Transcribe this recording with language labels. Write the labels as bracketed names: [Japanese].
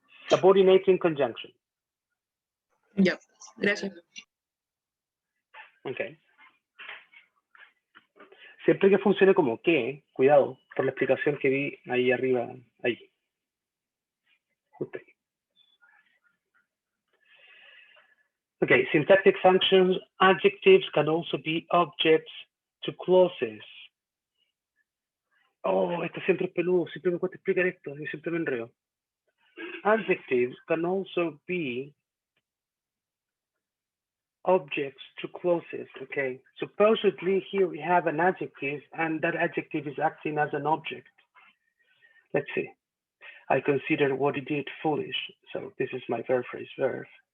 [English] Subordinating conjunction. [Spanish] Ya, gracias. Ok. Siempre que funcione como que, cuidado, por la explicación que vi ahí arriba, ahí. Justo ahí. [English] Okay, syntactic functions, adjectives can also be objects to clauses. [Spanish] Oh, esto siempre es peludo, siempre me cuesta explicar esto, y siempre me enredo. [English] Adjectives can also be objects to clauses, okay? Supposedly here we have an adjective and that adjective is acting as an object. Let's see. I consider what he did foolish. So this is my verb phrase verb.